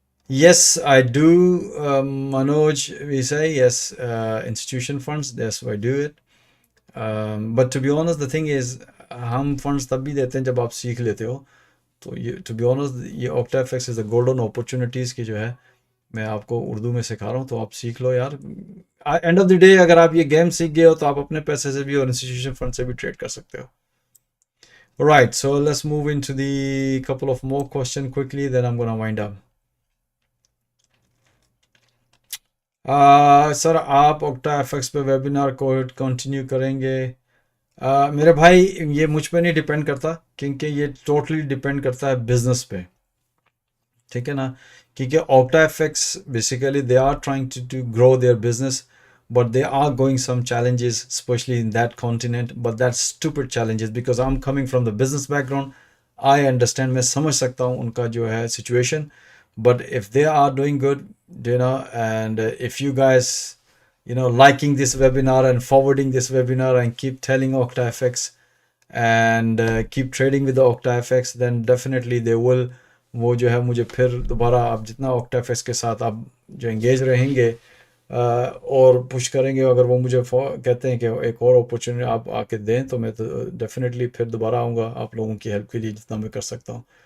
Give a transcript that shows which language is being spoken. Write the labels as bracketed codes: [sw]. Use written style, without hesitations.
[en] Yes, I do, Manoj, we say yes, institution funds, yes, I do it. But to be honest, the thing is, [ur] ہم funds تب بھی دیتے ہیں جب آپ سیکھ لیتے ہو. تو یہ [en] to be honest [ur] یہ OctaFX [en] is a golden opportunities [ur] کی جو ہے میں آپ کو اردو میں سکھا رہا ہوں, تو آپ سیکھ لو یار. اینڈ آف دی ڈے اگر آپ یہ گیم سیکھ گئے ہو تو آپ اپنے پیسے سے بھی اور انسٹیٹیوشن فنڈ سے بھی ٹریڈ کر سکتے ہو. [en] Right, so let's move into the couple of more questions quickly, then I'm gonna wind up. [ur] سر آپ OctaFX پہ ویبینار کو کنٹینیو کریں گے؟ میرے بھائی یہ مجھ پہ نہیں ڈپینڈ کرتا, کیونکہ یہ ٹوٹلی ڈپینڈ کرتا ہے بزنس پہ, ٹھیک ہے نا. کیونکہ [en] OctaFX basically they are trying to grow their business, but they are going some challenges, especially in that continent, but that's stupid challenges because I'm coming from the business background. I understand, [ur] میں سمجھ سکتا ہوں ان کا جو ہے [en] situation, but if they are doing good, and if you guys, liking this webinar and forwarding this webinar and keep telling OctaFX and keep trading with the OctaFX, then definitely they will, [ur] وہ جو ہے مجھے پھر دوبارہ آپ جتنا OctaFX کے ساتھ آپ جو انگیج رہیں گے اور پش کریں گے, اگر وہ مجھے کہتے ہیں کہ ایک اور اپورچونیٹی آپ آ کے دیں تو میں تو ڈیفینیٹلی پھر دوبارہ آؤں گا آپ لوگوں کی ہیلپ کے لیے جتنا میں کر سکتا ہوں.